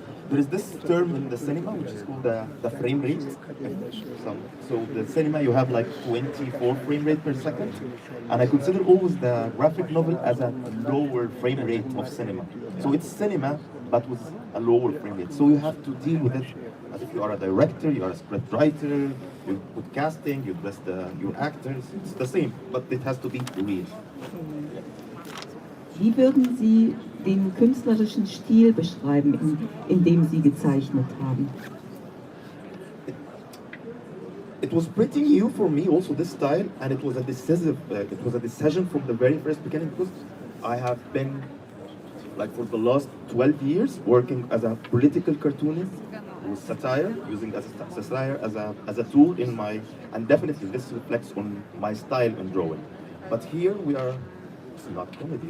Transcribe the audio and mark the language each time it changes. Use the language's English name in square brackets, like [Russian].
[English] There is this term in the cinema which is called the frame rate. So the cinema you have like 24 frame rate per second, and I consider always the graphic novel as a lower frame rate of cinema. So it's cinema but with a lower frame rate. So you have to deal with it as if you are a director, you are a script writer, you put casting, you dress your actors. It's the same, but it has to be real. [German] Wie würden Sie den künstlerischen Stil beschreiben, in dem Sie gezeichnet haben? [English] It was pretty new for me, also this style, and it was a decision from the very first beginning, because I have been, like for the last 12 years, working as a political cartoonist with satire, using satire as a tool in my, and definitely this reflects on my style in drawing. But here we are. It's not comedy.